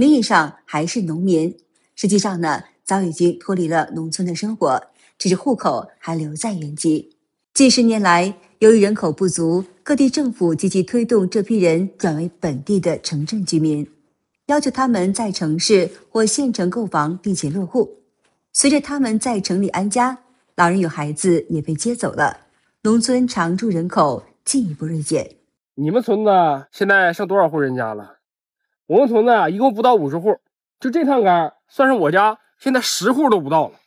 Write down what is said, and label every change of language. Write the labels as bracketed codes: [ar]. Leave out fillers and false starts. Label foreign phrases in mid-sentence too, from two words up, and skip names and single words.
[zh] 名義上還是農民，實際上呢，早已經脫離了農村的生活，只是戶口還留在原籍。近10年來，由於人口不足，各地政府積極推動這批人轉為本地的城鎮居民，要求他們在城市或縣城購房並且落戶。隨着他們在城裡安家，老人與孩子也被接走了，農村常住人口進一步銳減。你們村子現在剩多少戶人家了？我們村子一共不到50戶，就这趟杆算是我家，现在10戶都不到了。